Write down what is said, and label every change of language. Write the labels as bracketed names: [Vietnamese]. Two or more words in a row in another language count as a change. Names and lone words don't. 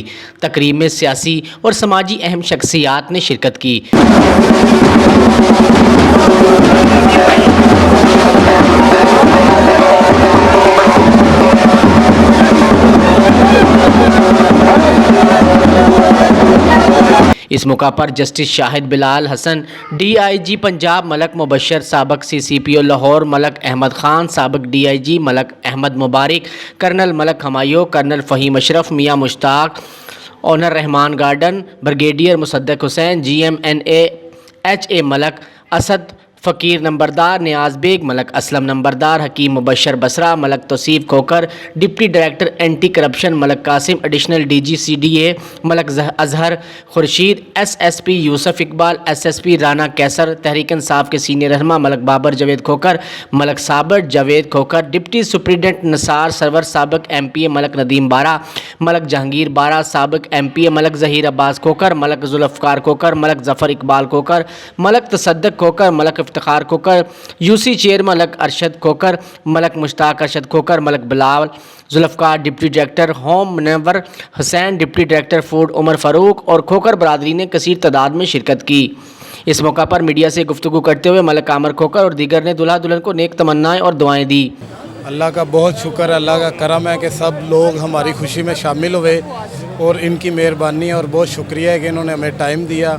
[Urdu] تقریب میں سیاسی اور سماجی اہم شخصیات نے شرکت کی. اس موقع پر جسٹس شاہد بلال حسن، DIG پنجاب ملک مبشر، سابق CCPO لاہور ملک احمد خان، سابق DIG ملک احمد مبارک, کرنل ملک ہمایوں، کرنل فہیم اشرف، میاں مشتاق، اونر رحمان گارڈن، بریگیڈیئر مصدق حسین، GMNA HA ملک اسد فقیر نمبردار، نیاز بیگ ملک اسلم نمبردار، حکیم مبشر بسرا ملک توصیف کھوکھر, [English] Deputy Director Anti Corruption [Urdu] ملک قاسم, [English] Additional DG CDA [Urdu] ملک اظہر خورشید، SSP یوسف اقبال، SSP رانا قیصر، تحریک انصاف کے سینئر رہنما ملک بابر جاوید کھوکھر، ملک صابر جاوید کھوکھر, मलक साबर जावेद खोखर, [English] Deputy Superintendent [Urdu] نثار سرور، سابق MPA ملک ندیم بارا، ملک جہانگیر بارا، سابق MPA ملک ظہیر عباس کھوکھر، ملک ذوالفقار کھوکھر، ملک ظفر اقبال کھوکھر، ملک تصدق کھوکھر، ملک افتخار کھوکھر, [English] UC Chair [Urdu] ملک ارشد کھوکھر، ملک مشتاق ارشد کھوکھر، ملک بلال ذوالفقار, [English] Deputy Director Home [Urdu] منور حسین, [English] Deputy Director Food [Urdu] عمر فاروق اور کھوکھر برادری نے کثیر تعداد میں شرکت کی. اس موقع پر میڈیا سے گفتگو کرتے ہوئے ملک عامر کھوکھر اور دیگر نے دولہا دلہن کو نیک تمنائیں اور دعائیں دیں. اللہ کا بہت شکر، اللہ کا کرم ہے کہ سب لوگ ہماری خوشی میں شامل ہوئے اور ان کی مہربانی ہے اور بہت شکریہ ہے کہ انہوں نے ہمیں ٹائم دیا.